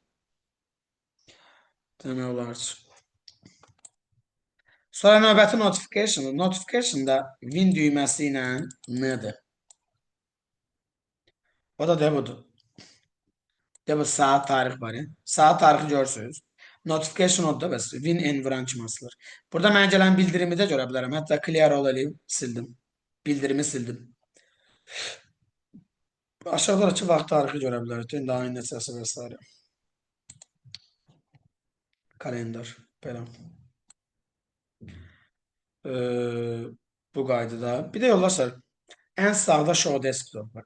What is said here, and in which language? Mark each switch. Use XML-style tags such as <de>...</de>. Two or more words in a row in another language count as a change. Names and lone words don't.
<az>Demək olar ki. Sonra növbəti notification. Notification-da Win düyməsi ilə nədir? O da budur. Bu saat tarix var ya. Saat tarixi görürsünüz. Notification oldu da bəs. Win and vuran kimi asılır. Burada mənə gələn bildirimi də görə bilərəm. Hətta</az> <en>clear all</en> <az>eləyib sildim. Bildirimi sildim. Aşağıdakı vaxt tarixi görə bilərik. İndi ayın neçəsi və s. Kalendar. Belə. Bu qaydada. Bir də yoldaşlar, ən sağda</az> <en>show desktop</en> <az>var.</az>